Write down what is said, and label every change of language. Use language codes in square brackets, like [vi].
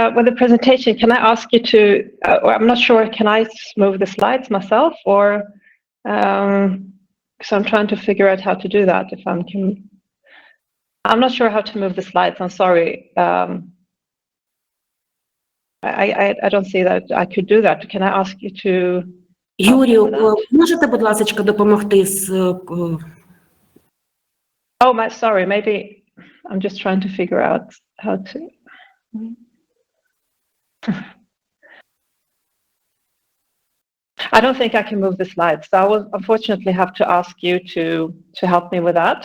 [en] With the presentation, can I ask you to, I'm not sure, can I move the slides myself, or, because I'm trying to figure out how to do that, if I'm not sure how to move the slides, I'm sorry. I don't see that I could do that. Can I ask you to... [uk] Юрію, можете, будь ласка, допомогти з... [en] Oh, sorry, maybe I'm just trying to figure out how to... I don't think I can move the slides, so I will unfortunately have to ask you to help me with that.